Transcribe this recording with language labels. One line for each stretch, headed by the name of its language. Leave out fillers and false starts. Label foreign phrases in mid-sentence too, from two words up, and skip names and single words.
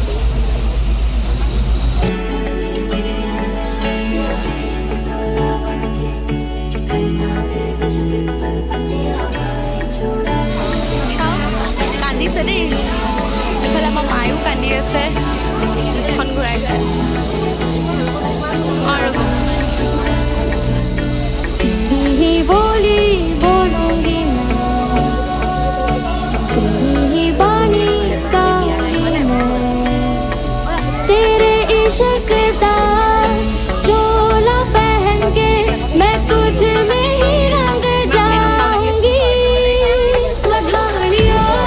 Assamese: কান্দিছে দেই এইফালে আমাৰ মায়েও কান্দি আছে এখন ঘূৰাই আৰু
Hindi: ही बोली बोलूंगी मैं तेरी ही बानी गाऊंगी मैं तेरे इश्क दा चोला पहन के मैं तुझ में ही रंग जाऊंगी बधाइयाँ